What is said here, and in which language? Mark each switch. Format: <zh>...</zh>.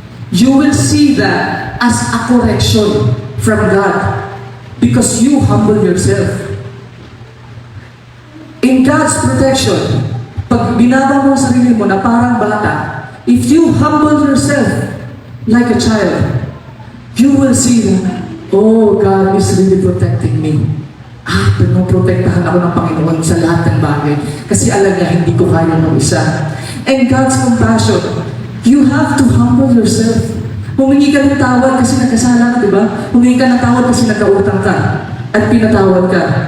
<en>You will see that as a correction from God because you humble yourself. In God's protection,</en> <tl>pag binaba mo ang sarili mo na parang bata,</tl> <en>if you humble yourself like a child, you will see that, God is really protecting me.</en> <tl>Pinoprotektahan ako ng Panginoon sa lahat ng bagay. Kasi alam niya, hindi ko kaya ng isa.</tl> <en>And God's compassion, you have to humble yourself.</en> <tl>Humingi ka ng tawad kasi nagkasala ka, di ba? Humingi ka ng tawad kasi nagkautang ka at pinatawad ka.</tl>